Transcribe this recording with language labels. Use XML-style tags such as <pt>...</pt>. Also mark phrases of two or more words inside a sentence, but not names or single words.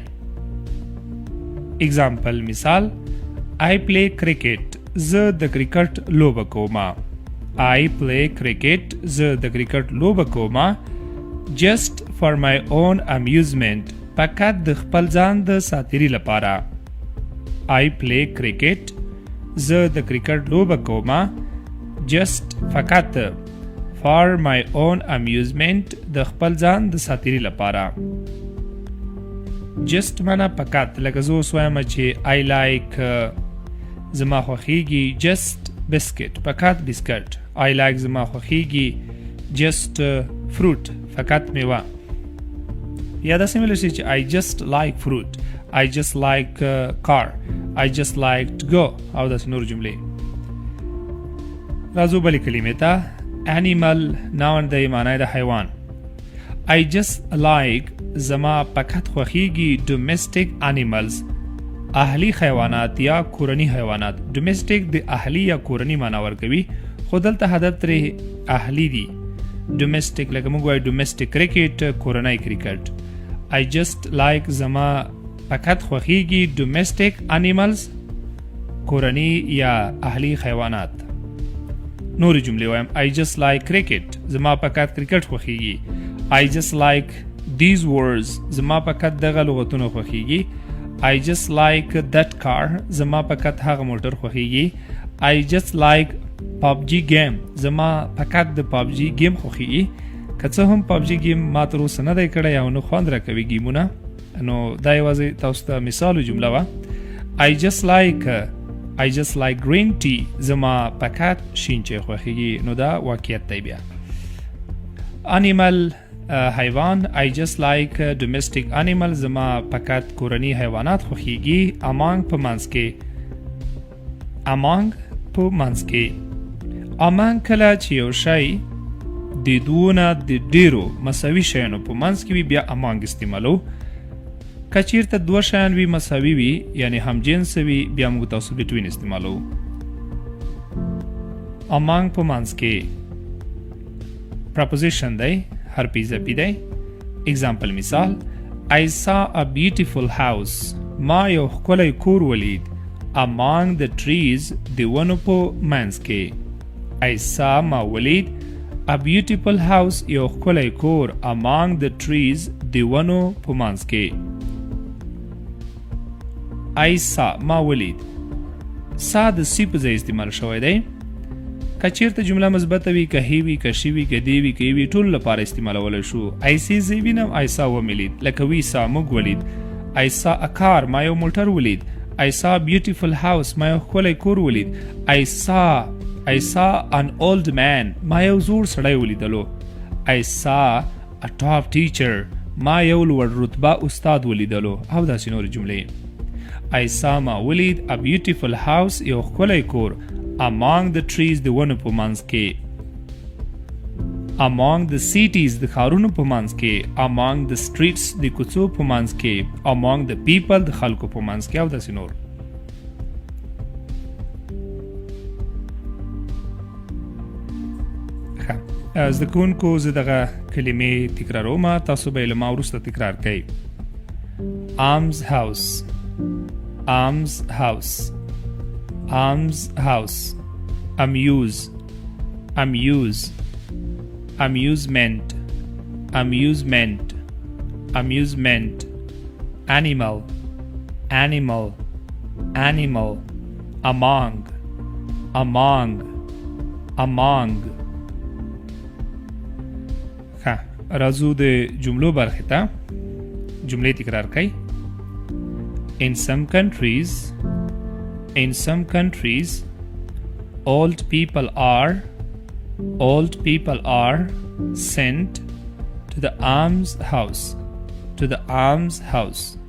<ps>اگزامپل مثال:</ps> <en>I play cricket</en> <ps>زه د کرکټ لوبه کومه.</ps> <en>I play cricket</en> <ps>زه د کرکټ لوبه کومه</ps> <en>just for my own amusement</en> <ps>فقط د خپل ځان د ساتیري لپاره.</ps> <en>I play cricket</en> <ps>زه د کرکټ لوبه کومه just فقط</ps> <en>for my own amusement</en> <ps>د خپل ځان د ساتیري لپاره. just معنا فقط، لکه زه اوس وایم چې</ps> <en>I like</en> <ps>زما خوښیږي</ps> <en>just biscuit</en> <ps>فقط بسکټ.</ps> <en>I like</en> <ps>زما خوښیږي</ps> <en>just fruit</en> <ps>فقط میوه. یا داسې ویلی شي چې</ps> <en>I just like fruit, I just like car, I just like to go.</en> <ps>او داسې نور جملې. راځو بلې کلمې ته. animal ناوند دی، معنی د حیوان.</ps> <en>I just like</en> <ps>زما فقط خوښیږي</ps> <en>domestic animals</en> <ps>اهلی حیوانات یا کورني حیوانات. domestic د اهلی یا کورني معنی ورکوي، خو دلته هدف ترې اهلی دی. domestic لکه موږ وایو</ps> <en>domestic cricket</en> <ps>کورنی کرکټ.</ps> <en>I just like</en> <ps>زما فقط خوښیږي</ps> <en>domestic animals</en> <ps>کورني یا اهلی حیوانات. نورې جملې وایم.</ps> <en>I just like cricket</en> <ps>زما فقط کرکټ خوښیږي.</ps> <en>I just like these words</en> <ps>زما فقط دغه لغتونه خوښیږي.</ps> <en>I just like that car</en> <ps>زما فقط هغه موټر خوښیږي.</ps> <en>I just like PUBG game</en> <ps>زما فقط د PUBG game خوښیږي. که څه هم PUBG game ما تر اوسه نه دی کړی او نه خوند راکوي ګیمونه، نو دا یوازې تاسو ته مثال جمله وه.</ps> <en>I just like I just like green tea.</en> <ps>زما فقط شین چای خوښیږي. نو دا واقعیت دی بیا.</ps> <en>Animal حیوان I just like domestic animal.</en> <ps>زما فقط کورني حیوانات خوښیږي. Among په منځ کې. Among په منځ کې. Among کله چې یو شی د دوونه د ډیرو مساوي شیانو په منځ کې وي بیا among استعمالو. که چیرته دوه شیان وي مساوي وي یعنی همجنس وي بیا موږ تاسو between استعمالو. among په منځ کې preposition دی حرفي اضافي دی.</ps> <en>example مثال I saw a beautiful house.</en> <ps>ما یو ښکلی کور ولید.</ps> <en>among the trees</en> <ps>د ونو په منځ کې.</ps> <en>I saw</en> <ps>ما ولید</ps> <en>a beautiful house</en> <ps>یو ښکلی کور</ps> <en>among the trees</en> <ps>د ونو په منځ کې.</ps> <en>I saw</en> <ps>ما ولید. سا د سی په ځای استعمال شوی دی. که چیرته جمله مثبته وي که هی وي که شي وي که دی وي که وي ټول لپاره استعمالولی شو.</ps> <en>I see</en> <ps>زه وینم</ps> <en>I saw</en> <ps>وملید. لکه</ps> <en>we saw</en> <ps>موږ ولید.</ps> <en>I saw a car</en> <ps>ما یو موټر ولید.</ps> <en>I saw a beautiful house</en> <ps>ما یو ښکلی کور ولید.</ps> <en>I saw an old man</en> <ps>ما یو زوړ سړی ولیدلو.</ps> <en>I saw a top teacher</en> <ps>ما یو لوړ رتبه استاد ولیدلو. او داسې نورې جملې.</ps> <en>I saw</en> <ps>ما ولید</ps> <en>a beautiful house</en> <ps>یو ښکلی کور</ps> <en>among the trees</en> <ps>د ونو په منځ کې.</ps> <en>among the cities</en> <ps>د ښارونو په منځ کې.</ps> <en>among the streets</en> <ps>د کوڅو په منځ کې.</ps> <en>among the people</en> <ps>د خلکو په منځ کې. او داسې نور. زده کوونکو زه دغه کلمې تکراروم تاسو به یې له ما وروسته تکرار کوئ.</ps> <en>arms house arms house arms house. amuse amusement amusement amusement. animal animal.</en> <ps>among راځو د جملو برخې ته. جملې تکرار کړئ.</ps> <en>In some countries old people are sent to the alms house.</en>